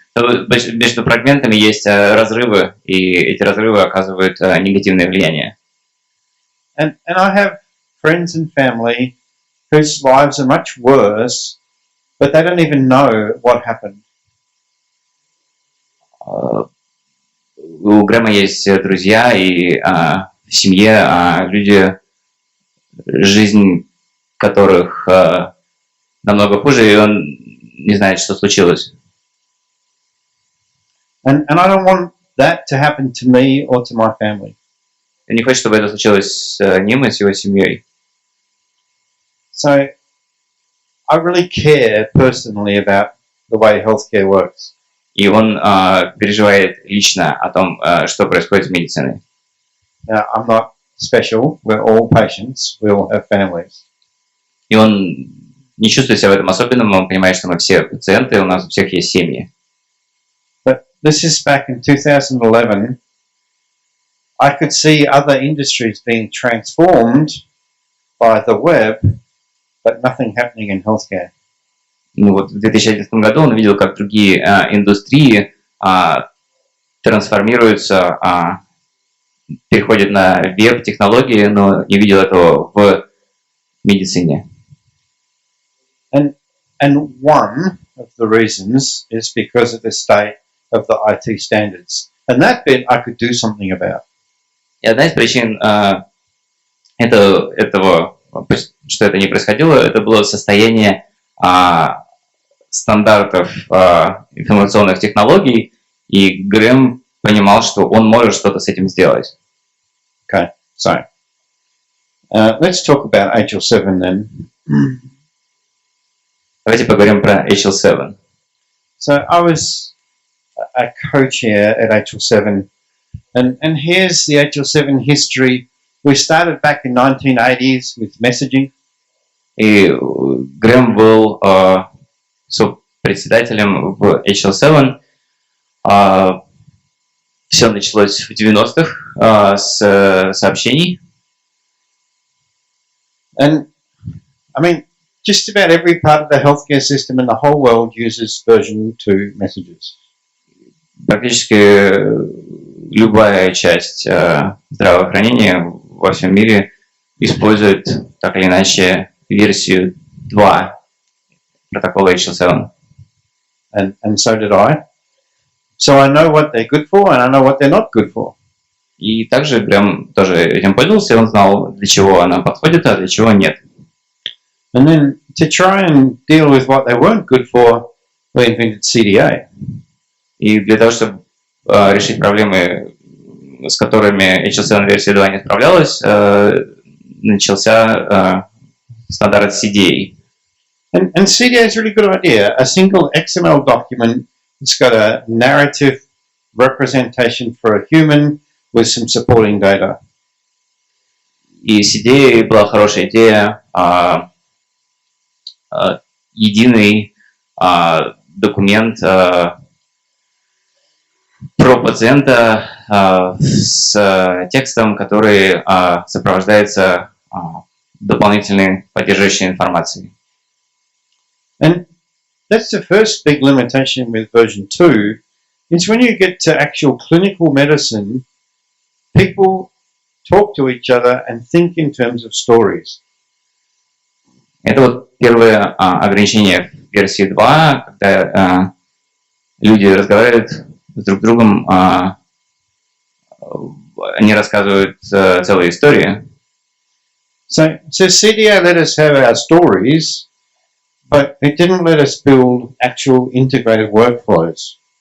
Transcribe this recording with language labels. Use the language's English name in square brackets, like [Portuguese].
[Russian] Между фрагментами есть разрывы, и эти разрывы оказывают негативное влияние. [English] And I have friends and family whose lives are much worse, but they don't even know what happened. [Russian] У Грэма есть друзья и в семье люди, жизнь которых намного хуже, и он не знает, что случилось. [English] And I don't want that to happen to me or to my family. [Russian] Я не хочу, чтобы это случилось с ним и с его семьей. [English] So I really care personally about the way healthcare works. [Russian] И он переживает лично о том, что происходит с медициной. [English] Now, I'm not special. We're all patients. We all have families. [Russian] И он не чувствует себя в этом особенным, он понимает, что мы все пациенты, у нас у всех есть семьи. [English] But this is back in 2011. I could see other industries being transformed by the web, but nothing happening in healthcare. [Russian] Ну вот в 2011 году он видел, как другие индустрии трансформируются, переходят на веб-технологии, но не видел этого в медицине. [English] And one of the reasons is because of the state of the IT standards. And that bit I could do something about. [Russian] И одна из причин этого что это не происходило, это было состояние стандартов информационных технологий, и Грэм понимал, что он может что-то с этим сделать. [English] Okay, so let's talk about HL7 then. [Russian] Давайте поговорим про HL7. [English] So I was a co-chair at HL7, and here's the HL7 history. We started back in 1980s with messaging. [Russian] И Грэм был председателем в HL7. Все началось в 90-х с сообщений. [English] And I mean, just about every part of the healthcare system in the whole world uses version 2 messages. [Russian] Практически любая часть здравоохранения во всем мире использует так или иначе версию 2 протокола HL7. [English] And so did I. So I know what they're good for, and I know what they're not good for. [Russian] И также Грэм тоже этим пользовался, и он знал, для чего она подходит, а для чего нет. [English] And then to try and deal with what they weren't good for, we invented CDA. [Russian] И для того, чтобы решить проблемы, с которыми HL7 версия 2 не справлялась, начался стандарт CDA. [English] And CDA is a really good idea. A single XML document that's got a narrative representation for a human with some supporting data. [Russian] И CDA была хорошая идея, единый документ про пациента с текстом, который сопровождается дополнительной поддерживающей информацией. [English] And that's the first big limitation with version 2, is when you get to actual clinical medicine, people talk to each other and think in terms of stories. [Russian] Это вот первое ограничение в версии 2, когда люди разговаривают с друг другом, они рассказывают целые истории. [English] So CDA let us have our stories, but it didn't let us build actual integrated workflows.